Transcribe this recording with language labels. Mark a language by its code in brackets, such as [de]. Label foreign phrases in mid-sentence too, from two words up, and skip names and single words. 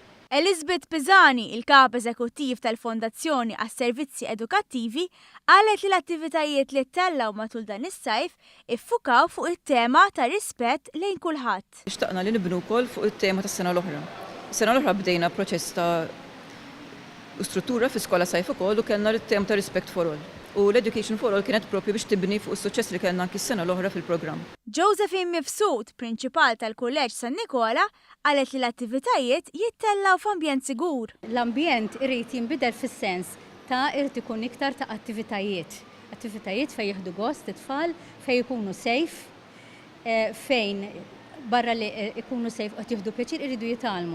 [mt] Elizabeth Pizzani, il-kap eżekuttiv tal-Fondazzjoni għas-Servizzi Edukattivi, qalet li l-attivitajiet li ttellaw matul dan is-sajf iffukaw fuq it-tema ta' rispett lejn kulħadd. Xtaqna li nibnu wkoll fuq it-tema tas-sena l-oħra. Sena l-oħra bdejna proċess ta' struttura fi skola sajf ukoll u kellna l-tema ta' [en] Respect for All. [mt] U l- [en] Education for All [mt] kienet propju biex tibni fuq is-suċċess li kellna anki s-sena l-oħra fil-programm. Josephine Mifsud, prinċipal tal-Kulleġġ San Nikola, qalet li l-attivitajiet jittellaw f'ambjent sigur. L-ambjent irid jinbidel fis-sens ta' irid ikun iktar ta' attivitajiet. Attivitajiet fejn jieħdu gost it-tfal, fejn ikunu safe, fejn barra li ikunu sejf qed jieħdu pjaċir iridu jitalmu.